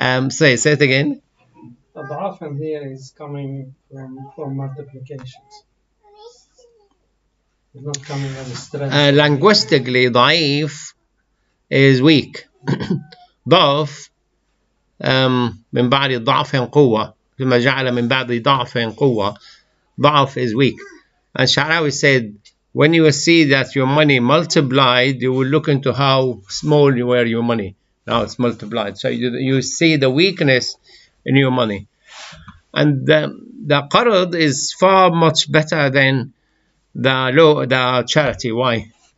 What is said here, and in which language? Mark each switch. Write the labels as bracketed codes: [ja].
[en] Say it again. The Adhaf here is coming from multiplications. It's not coming as a strength. Linguistically, ضعيف is weak. [ar] ضعف من بعد ضعف قوة ثم جعل من بعد ضعف قوة. [en] ضعف is weak. And Sha'rawi said, when you see that your money multiplied, you will look into how small you were your money. Now it's multiplied. So you see the weakness in your money. And the qarad is far much better than the charity. Why?